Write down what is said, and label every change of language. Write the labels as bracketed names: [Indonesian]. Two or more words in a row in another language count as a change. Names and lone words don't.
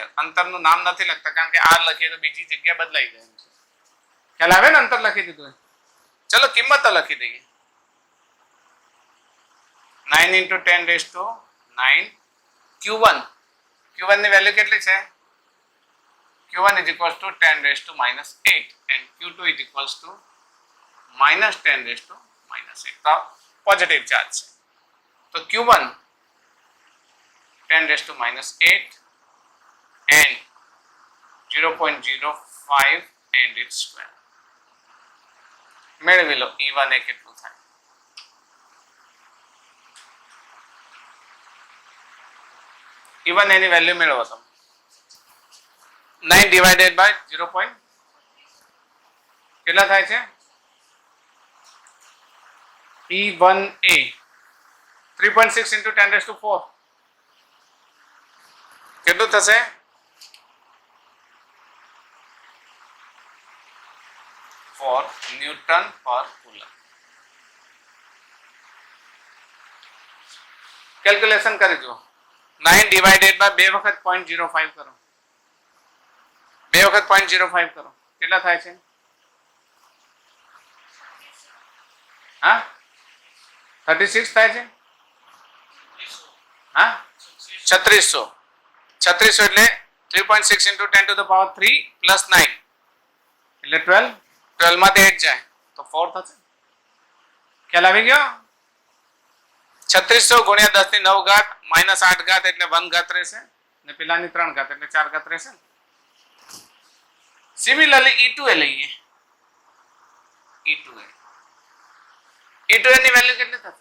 [Gujarati] અંતરનું નામ નથી લખતા કારણ કે R લખીએ તો બીજી જગ્યા બદલાઈ જાય છે. ખ્યાલ આવે ને? અંતર લખી દીધું. ચલો કિંમત તો લખી દઈએ. 9 into 10⁹ Q1 ની વેલ્યુ કેટલી છે? [English] Q1 is equals to 10⁻⁸ and Q2 is equals to -10⁻⁸. [Gujarati] તો [English] positive charge [Gujarati] છે તો Q1 10⁻⁸ [English] and 0.05 and its square. [Gujarati] મેળવી લો E1A કેટલું થાય. E1A ની વેલ્યુ મેળવો તમે. 9 [English] divided by [Gujarati] 0.05 કેટલા થાય છે? E1A 3.6 [English] into 10 raised to 4 [Gujarati] કેટલું થશે? 4 ન્યૂટન પર કુલમ. કેલ્ક્યુલેશન કરી જુઓ. 9 [English] divided by [Gujarati] 2 વખત 0.05 કરો. 2 વખત 0.05 કરો. કેટલા થાય છે? હા 36 થાય છે. હા 3600 એટલે 3.6 [English] into 10 to the power 3 plus 9 [Gujarati] એટલે 12 માંથી 8 જાય તો 4 થશે. ખ્યાલ આવી ગયો? 3600 ગુણ્યા 10 ની 9 ઘાત માઇનસ 8 ઘાત એટલે 1 ઘાત રહેશે ને પેલાની 3 ઘાત એટલે 4 ઘાત રહેશે. સિમિલરલી E2A લઈએ. E2A ની વેલ્યુ કેટલી થશે?